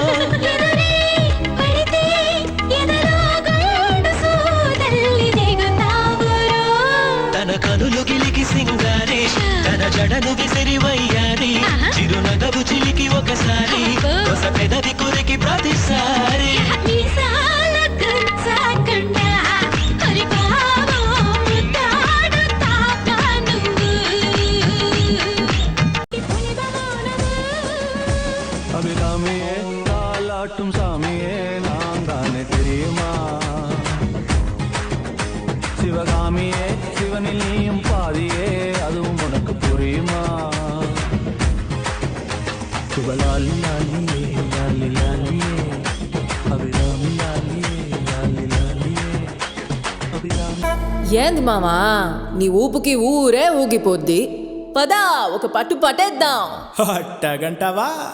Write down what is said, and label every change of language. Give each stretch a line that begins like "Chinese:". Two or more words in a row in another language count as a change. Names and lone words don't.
Telugu: కనులు గిలికి సింగారి తన జడను విసిరివయ్యారి చిరునగవు చిలికి ఒకసారి కొస పెదవి కొరికి ప్రతిసారి
Tamil: அபிராமியே தாலாட்டும் சாமியே நான் தானே தெரியுமா சிவகாமியே சிவனில் நீயும் பாதியே அதுவும் உனக்கு புரியுமா சுபலாலி லாலியே லாலி லாலியே அபிராமி லாலியே லாலி லாலியே అభిరామి.
Telugu: ఏంది మామా నీ ఊపుకి ఊరే ఊగిపోద్ది పదా ఒక పట్టు పట్టేద్దాం అట్టగంటావా